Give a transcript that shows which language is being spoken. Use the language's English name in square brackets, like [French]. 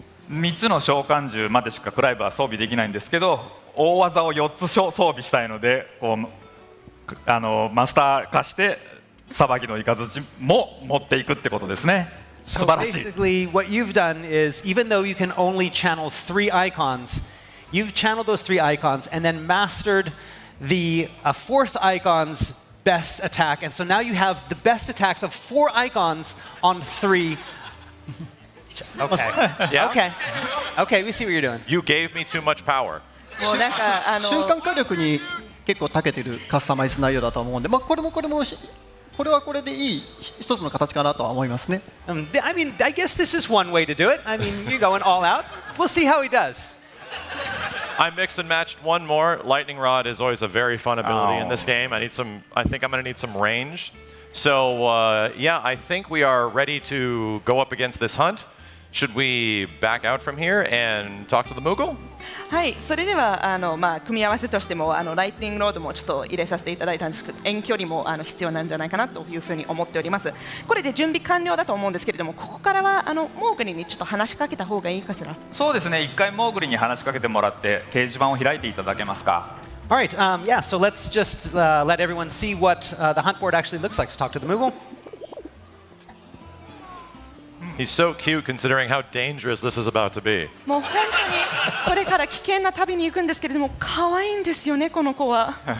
[Japanese] 3つの召喚獣までしかクライブは装備できないんですけど、大技を4つ装備したいので、こうマスター化してさばきのイカズチも持っていくってことですね。素晴らしい。 [English] Basically, what you've done is, even though you can only channel 3 icons, you've channeled those 3 icons and then mastered the 4th icon's best attack, and so now you have the best attacks of 4 icons on 3. Okay. Yeah. Okay, we see what you're doing. You gave me too much power. [Japanese] もうなんか瞬間火力に結構長けてるカスタマイズ内容だと思うんで、これはこれでいい一つの形かなとは思いますね。 [English] I mean, I guess this is one way to do it. I mean, you're going all out. We'll see how he does. I mixed and matched one more. Lightning Rod is always a very fun ability in this game. I think I'm going to need some range. So yeah, I think we are ready to go up against this hunt. Should we back out from here and talk to the Moogle? [Japanese] はい、それでは組み合わせとしてもライトニングロードもちょっと入れさせていただいたんですけど、遠距離も必要なんじゃないかなというふうに思っております。これで準備完了だと思うんですけれども、ここからはモーグリにちょっと話しかけた方がいいかしら。そうですね、一回モーグリに話しかけてもらって掲示板を開いていただけますか。 [English] All right, yeah, so let's just let everyone see what the hunt board actually looks like. So talk to the Moogle. He's so cute considering how dangerous this is about to be. [Japanese] もう本当にこれから危険な旅に行くんですけれども、可愛いんですよね、この子は。